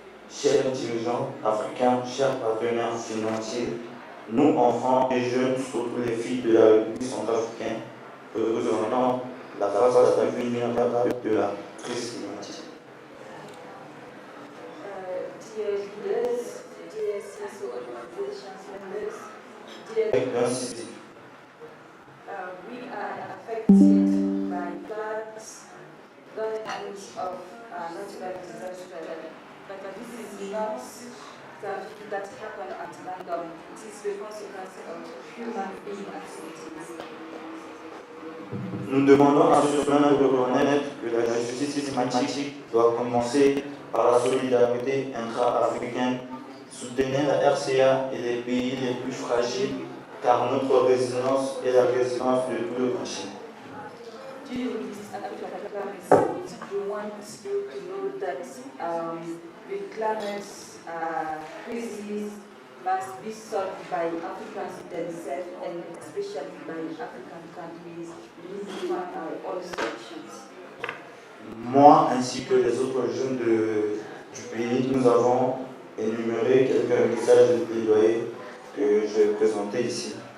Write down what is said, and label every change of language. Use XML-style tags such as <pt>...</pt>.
<fr>Chers dirigeants africains, chers partenaires financiers, nous, enfants et jeunes, surtout les filles de la République centrafricaine, représentons la face la plus vulnérable de la crise climatique.</fr> <en>Dear leaders, dear CSO organizations members, dear we are affected by floods, those of natural disasters, but this is not something that happened at random. It is the consequence of human being activities.</en> <fr>Nous demandons à ce moment de reconnaître que la justice climatique doit commencer par la solidarité intra-africaine, soutenir la RCA et les pays les plus fragiles, car notre résilience est la résilience de tout le continent.</fr> <en>During this Africa Climate Summit, we want you to know that the climate crisis must be solved by Africans themselves and especially by African countries. We need to find our own solutions.</en> <fr>Moi, ainsi que les autres jeunes du pays, nous avons énuméré quelques messages de plaidoyer que je vais présenter ici.</fr>